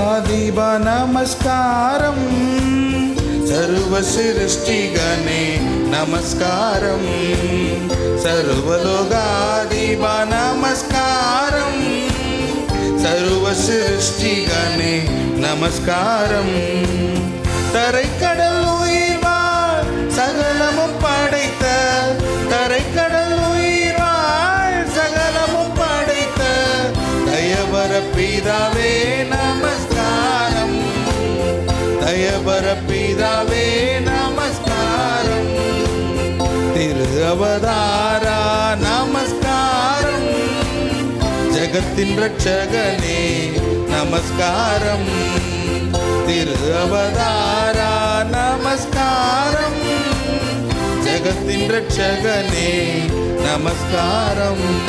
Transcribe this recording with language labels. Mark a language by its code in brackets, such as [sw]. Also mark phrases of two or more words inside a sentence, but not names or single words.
[sa] दीप नमस्कारं सर्वसृष्टिगणे नमस्कारं सर्वलोकाधिप नमस्कारं सर्वसृष्टिगणे नमस्कारं தரைக்கடல் [ta] உயிர் வாழ் சகலமும் படைத்த தரைக்கடல் உயிர் வாழ் சகலமும் படைத்த தயவர பிதாவே நமஸ்காரம் தயவர பிதாவே நமஸ்காரம் திரு அவதாரா நமஸ்காரம் ஜகத்தின் ரட்சகனே நமஸ்காரம் திரு அவதாரா நமஸ்காரம் ஜகத்தின் ரட்சகனே நமஸ்காரம்